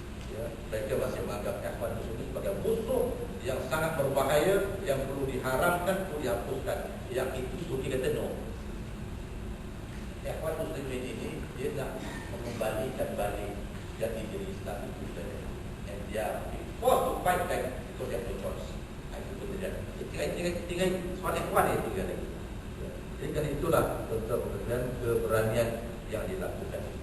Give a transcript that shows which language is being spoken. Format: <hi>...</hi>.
<ms>Ya, mereka masih menganggap Ikhwan Muslimin sebagai musuh yang sangat berbahaya, yang perlu diharamkan, perlu dihapuskan. Yang itu Turki kata no. Ikhwan Muslimin ini dia nak mengembalikan balik jati diri Islam itu saja.</ms> <en>And</en> <ms>dia</ms> <en>forced to fight back because they have no choice.</en> <ms>Itu kemudian tinggal soal Ikhwan itu kan. Jadi kan itulah bentuk keberanian yang dilakukan.</ms>